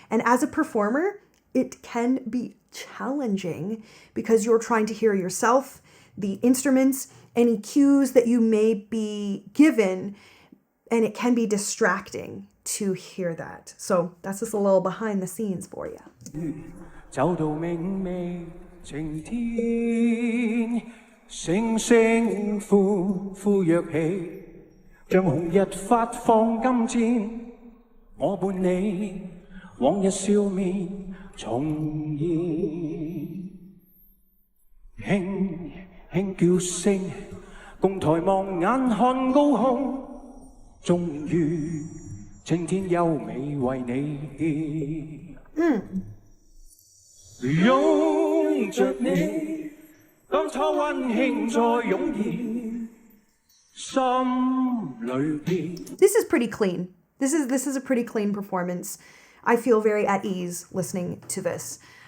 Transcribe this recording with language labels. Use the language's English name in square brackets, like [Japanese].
[English] And as a performer, it can be challenging because you're trying to hear yourself, the instruments, any cues that you may be given, and it can be distracting to hear that. So that's just a little behind the scenes for you. [Chinese] 走到明媚晴天，星星呼呼躍起，像紅日發放金箭，我伴你往日笑面重現，輕輕叫聲，共抬望眼看高空，終於青天優美為你獻。擁着你，當初溫馨再湧現，心裏邊。 [English] This is pretty clean. This is a pretty clean performance. I feel very at ease listening to this.